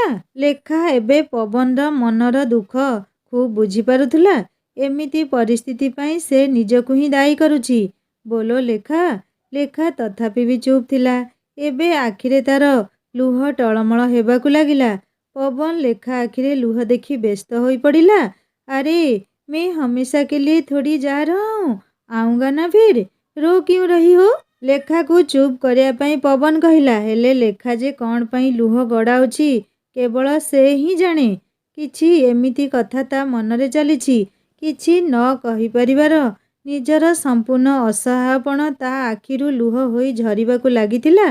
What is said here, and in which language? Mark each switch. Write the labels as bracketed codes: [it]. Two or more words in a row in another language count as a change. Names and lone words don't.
[or] ଲେଖା ଏବେ ପବନର ମନର ଦୁଃଖ ଖୁବ୍ ବୁଝିପାରୁଥିଲା। ଏମିତି ପରିସ୍ଥିତି ପାଇଁ ସେ ନିଜକୁ ହିଁ ଦାୟୀ କରୁଛି। ବୋଲୋ ଲେଖା। ଲେଖା ତଥାପି ବି ଚୁପ୍ ଥିଲା। ଏବେ ଆଖିରେ ତାର ଲୁହ ଟଳମଳ ହେବାକୁ ଲାଗିଲା। ପବନ ଲେଖା ଆଖିରେ ଲୁହ ଦେଖି ବ୍ୟସ୍ତ ହୋଇ ପଡ଼ିଲା। [hi] ଆରେ मैं हमेशा के लिए थोड़ी जा रहा हूँ, आऊँगा ना फिर, रो क्यों रही हो? [or] ଲେଖାକୁ ଚୁପ୍ କରିବା ପାଇଁ ପବନ କହିଲା। ହେଲେ ଲେଖା ଯେ କ'ଣ ପାଇଁ ଲୁହ ଗଡ଼ାଉଛି କେବଳ ସେ ହିଁ ଜାଣେ। କିଛି ଏମିତି କଥା ତା ମନରେ ଚାଲିଛି। କିଛି ନ କହିପାରିବାର ନିଜର ସମ୍ପୂର୍ଣ୍ଣ ଅସହାୟପଣ ତା ଆଖିରୁ ଲୁହ ହୋଇ ଝରିବାକୁ ଲାଗିଥିଲା।